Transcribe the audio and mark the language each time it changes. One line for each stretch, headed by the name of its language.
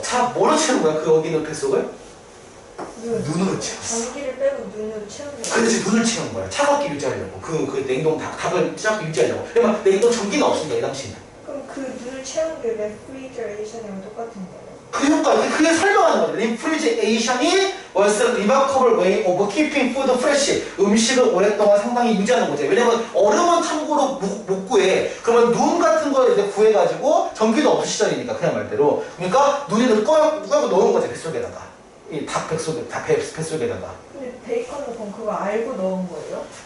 Korean: 자, 뭐로 채운 거야? 그 여기 있는 뱃속을? 눈으로 채웠어. 전기를 빼고 눈으로 채운 거예요? 그렇지, 눈을 채운 거야. 차갑게 유지하려고. 그 냉동 닭을 차갑게 유지하려고. 그러면 냉동 전기는 없으니까 이 당시에는. 그럼 그 눈을 채운 게 레프리저레이션이랑 똑같은 거예요? 그 효과, 그게 설명하는 거죠.
English: Refrigeration이 was a remarkable way of keeping food fresh.
Korean: 음식을 오랫동안 상당히 유지하는 거죠. 왜냐면 얼음은 참고로 못 구해. 그러면 눈 같은 걸 이제 구해가지고 전기도 없을 시절이니까 그냥 말대로. 그러니까 눈을 꺼고 넣은 거지, 뱃속에다가. 이 닭 뱃속에다가. 근데 베이컨은 그럼 그거 알고 넣은 거예요?